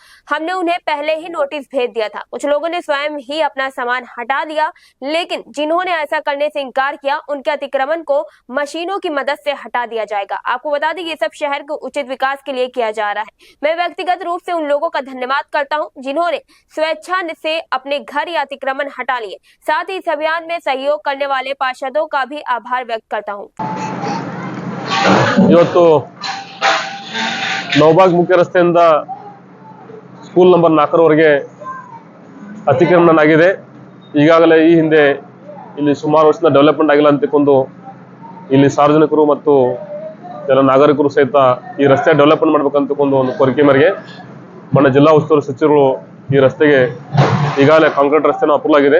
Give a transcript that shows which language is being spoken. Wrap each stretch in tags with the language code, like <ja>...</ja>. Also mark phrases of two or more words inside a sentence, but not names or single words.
<hi>हमने उन्हें पहले ही नोटिस भेज दिया था। कुछ लोगों ने स्वयं ही अपना सामान हटा दिया, लेकिन जिन्होंने ऐसा करने से इनकार किया, उनके अतिक्रमण को मशीनों की मदद से हटा दिया जाएगा। आपको बता दें, ये सब शहर के उचित विकास के लिए किया जा रहा है। मैं व्यक्तिगत रूप से उन लोगों का धन्यवाद करता हूं, जिन्होंने स्वेच्छा से अपने घर या अतिक्रमण हटा लिए। साथ ही इस अभियान में सहयोग करने वाले पार्षदों का भी आभार व्यक्त करता हूं।</hi> <kn>ಇವತ್ತು ನೌಬಾಗ್ ಮುಖ್ಯ ರಸ್ತೆಯಿಂದ ಸ್ಕೂಲ್ ನಂಬರ್ 4 ವರೆಗೆ ಅತಿಕ್ರಮಣ ಆಗಿದೆ। ಈಗಾಗಲೇ ಈ ಹಿಂದೆ ಇಲ್ಲಿ ಸುಮಾರು ವರ್ಷದ ಡೆವಲಪ್ಮೆಂಟ್ ಆಗಿಲ್ಲ ಅಂತಕೊಂಡು ಇಲ್ಲಿ ಸಾರ್ವಜನಿಕರು ಮತ್ತು ಎಲ್ಲ ನಾಗರಿಕರು ಸಹಿತ ಈ ರಸ್ತೆ ಡೆವಲಪ್ಮೆಂಟ್ ಮಾಡಬೇಕಂತಕೊಂಡು ಒಂದು ಕೋರಿಕೆ ಮೇರೆಗೆ ಮೊನ್ನೆ ಜಿಲ್ಲಾ ಉಸ್ತುವಾರಿ ಸಚಿವರು ಈ ರಸ್ತೆಗೆ ಈಗಾಗಲೇ ಕಾಂಕ್ರೀಟ್ ರಸ್ತೆನ ಅಪ್ರೂವ್ ಆಗಿದೆ।</kn>